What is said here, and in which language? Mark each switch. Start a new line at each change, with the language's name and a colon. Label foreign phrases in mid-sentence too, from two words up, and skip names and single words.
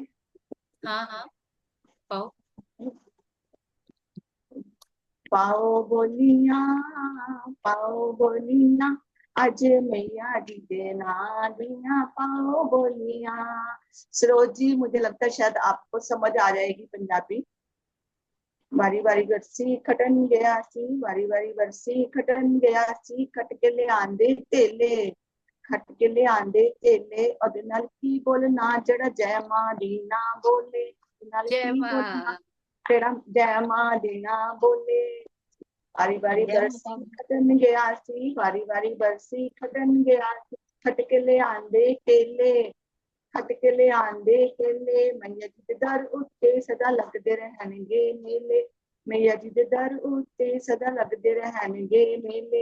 Punjabi: ਹਾਂ ਹਾਂ, ਪਾਓ। ਪਾਓ ਬੋਲੀਆਂ ਅੱਜ ਮਈਆ ਜੀ ਦੇ ਨਾਲੀਆਂ ਪਾਓ ਬੋਲੀਆਂ।
Hindi: सरोज जी, मुझे लगता है शायद आपको समझ आ जाएगी पंजाबी।
Punjabi: ਵਾਰੀ ਵਾਰੀ ਬਰਸੀ ਖੱਟਣ ਗਿਆ ਸੀ, ਵਾਰੀ ਵਾਰੀ ਬਰਸੀ ਖੱਟਣ ਗਿਆ ਸੀ, ਖੱਟ ਕੇ ਲੈ ਆਂਦੇ ਤੇਲੇ, ਖੱਟ ਕੇ ਲੈ ਆਂਦੇ ਤੇਲੇ। ਉਹਦੇ ਨਾਲ ਕੀ ਬੋਲਣਾ ਜਿਹੜਾ ਜੈ ਮਾਂ ਦੀ ਨਾ ਬੋਲੇ, ਉਹਦੇ ਨਾਲ जय ਕੀ ਬੋਲਣਾ माँ। ਜਿਹੜਾ ਜੈ ਮਾਂ ਦੀ ਨਾ ਬੋਲੇ। ਵਾਰੀ ਵਾਰੀ जय बरसी माता। ਖੱਟਣ ਗਿਆ ਸੀ, ਵਾਰੀ ਵਾਰੀ ਬਰਸੀ ਖੱਟਣ ਗਿਆ ਸੀ, ਖੱਟ ਕੇ ਲੈ ਆਂਦੇ ਕੇਲੇ, ਖੱਟ ਕੇ ਲੈ ਆਂਦੇ ਕੇਲੇ। ਮਈਆ ਜੀ ਦੇ ਦਰ ਉੱਤੇ ਸਦਾ ਲੱਗਦੇ ਰਹਿਣਗੇ ਮੇਲੇ, ਮਈਆ ਜੀ ਦੇ ਦਰ ਉੱਤੇ ਸਦਾ ਲੱਗਦੇ ਰਹਿਣਗੇ ਮੇਲੇ।